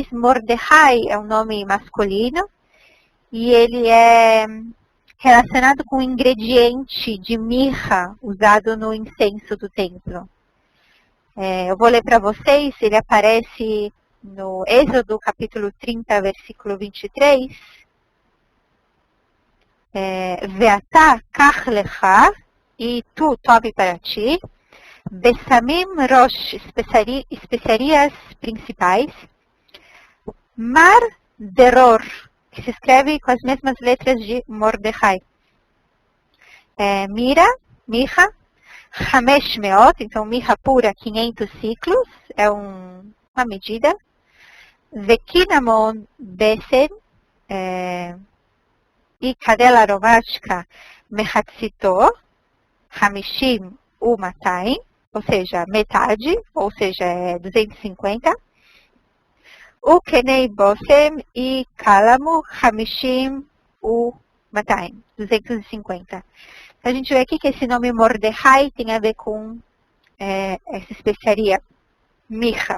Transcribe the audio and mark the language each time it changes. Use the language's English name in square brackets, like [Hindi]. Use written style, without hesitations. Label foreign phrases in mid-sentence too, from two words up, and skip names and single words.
[Portuguese] Mordecai é um nome masculino e ele é relacionado com o ingrediente de mirra usado no incenso do templo. Eu vou ler para vocês, ele aparece no Êxodo capítulo 30, versículo 23. [Hebrew] ואתה קח לך, [Portuguese] e tu tome para ti, [Hebrew] בשמים ראש, [Portuguese] especiarias principais, [Hebrew] מר דרור, [Portuguese] que se escreve com as mesmas letras de Mordecai. Mirra, [Hebrew] חמש מאות, [Portuguese] então mirra pura, 500 ciclos, é uma medida. [Hebrew] וקנמן בשם, [Portuguese] e cadela aromática [Hebrew] מחציתו, חמשים ומאתים, [Portuguese] ou seja, metade, ou seja, 250. [Hebrew] O קני בשם e קלמו חמשים ומאתים, 250. [Portuguese] A gente vê aqui que esse nome Mordecai tem a ver com essa especiaria mirra.